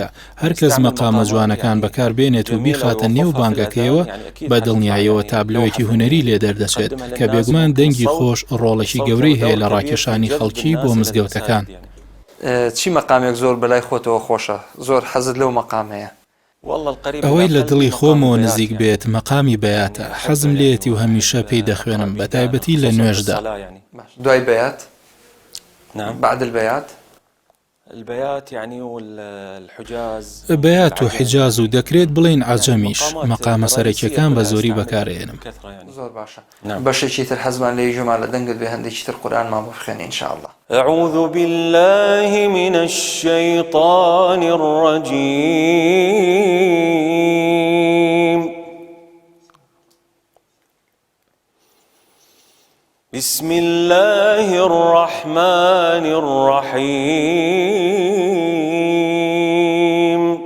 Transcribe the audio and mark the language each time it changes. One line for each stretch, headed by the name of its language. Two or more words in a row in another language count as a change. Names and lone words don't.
Central Kurdish: هەر کەس مەقامە جوانەکان بەکاربێنێت و بیخاتە نێو بانگەکەیەوە بە دڵنیاییەوە تابلۆیەکی هونەری لێ دەردەچێت کە بێگومان دەنگی خۆش ڕۆڵێکی گەورەی هەیە لە ڕاکێشانی خەڵکی بۆ مزگەوتەکان. چی مەقامێک زۆر بەلای خۆتەوە خۆشە؟ زۆر حەزت لەو مەقامەیە؟ ئەوەی لە دڵی خۆمەوە نزیک بێت مەقامی بەیاتە، حەزم لێتی و هەمیشە پێی دەخوێنم، بە تایبەتی لە نوێژدا. دوای بەیات؟
Arabic: نعم. بعد البيات؟ البيات يعني والحجاز.
Central Kurdish: بەیات و حیجاز و دەکرێت بڵێن عەجەمیش، مەقامە سەرەکیەکان بە زۆری بەکارهێنم. زۆر باشە. بەشێکی تر حەزمان لێ جوما لە دەنگت بێ هەندێکی تر قورئانمان بۆ بخوێنی
Arabic: إن شاء الله. أعوذ بالله من الشيطان الرجيم. بسم الله الرحمن الرحيم.